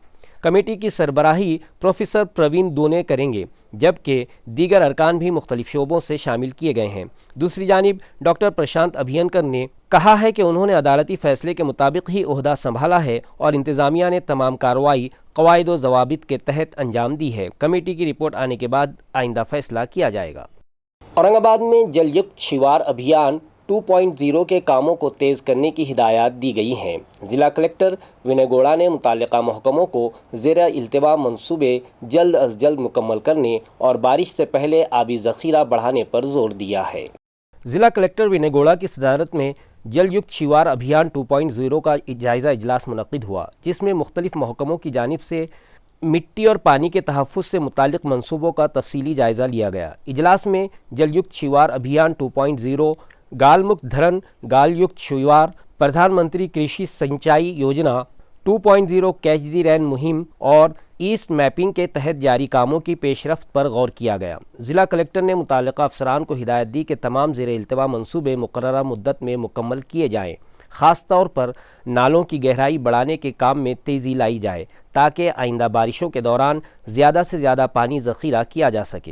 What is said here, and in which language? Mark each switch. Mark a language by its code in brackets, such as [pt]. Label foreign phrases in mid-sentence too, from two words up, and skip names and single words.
[ur] کمیٹی کی سربراہی پروفیسر پروین دونے کریں گے، جبکہ دیگر ارکان بھی مختلف شعبوں سے شامل کیے گئے ہیں۔ دوسری جانب ڈاکٹر پرشانت ابھینکر نے کہا ہے کہ انہوں نے عدالتی فیصلے کے مطابق ہی عہدہ سنبھالا ہے اور انتظامیہ نے تمام کارروائی قواعد و ضوابط کے تحت انجام دی ہے۔ کمیٹی کی رپورٹ آنے کے بعد آئندہ فیصلہ کیا جائے گا۔ اورنگ آباد میں جل یکت شیوار ابھیان 2.0 کے کاموں کو تیز کرنے کی ہدایات دی گئی ہیں۔ ضلع کلکٹر ونے گوڑا نے متعلقہ محکموں کو زیر التواء منصوبے جلد از جلد مکمل کرنے اور بارش سے پہلے آبی ذخیرہ بڑھانے پر زور دیا ہے۔ ضلع کلکٹر ونے گوڑا کی صدارت میں جل یکت شیوار ابھیان 2.0 کا جائزہ اجلاس منعقد ہوا، جس میں مختلف محکموں کی جانب سے مٹی اور پانی کے تحفظ سے متعلق منصوبوں کا تفصیلی جائزہ لیا گیا۔ اجلاس میں جل یکت شیوار ابھیان 2.0، گال مکت دھرن گال یکت شیوار، پردھان منتری کرشی سنچائی یوجنا 2.0 [en] catch the rain [ur] مہم اور [en] asset mapping [ur] کے تحت جاری کاموں کی پیش رفت پر غور کیا گیا۔ ضلع کلکٹر نے متعلقہ افسران کو ہدایت دی کہ تمام زیر التواء منصوبے مقررہ مدت میں مکمل کیے جائیں، خاص طور پر نالوں کی گہرائی بڑھانے کے کام میں تیزی لائی جائے تاکہ آئندہ بارشوں کے دوران زیادہ سے زیادہ پانی ذخیرہ کیا جا سکے۔